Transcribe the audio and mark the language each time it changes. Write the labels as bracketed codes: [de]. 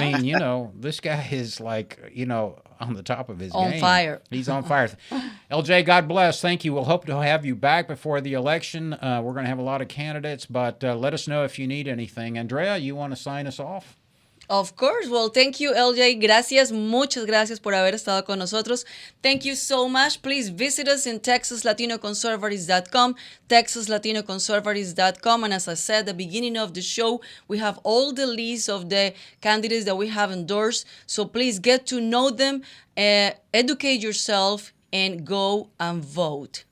[en] I mean, you know, this guy is like, you know, on the top of his game. On fire. He's on fire. LJ, God bless. Thank you. We'll hope to have you back before the election. We're going to have a lot of candidates, but let us know if you need anything. Andrea, you want to sign us off? Of course. Well, thank you, LJ. Gracias. [es] Muchas gracias por haber estado con nosotros. [en] Thank you so much. Please visit us in TexasLatinoConservatives.com, TexasLatinoConservatives.com. And as I said at the beginning of the show, we have all the lists of the candidates that we have endorsed. So please get to know them, educate yourself, and go and vote.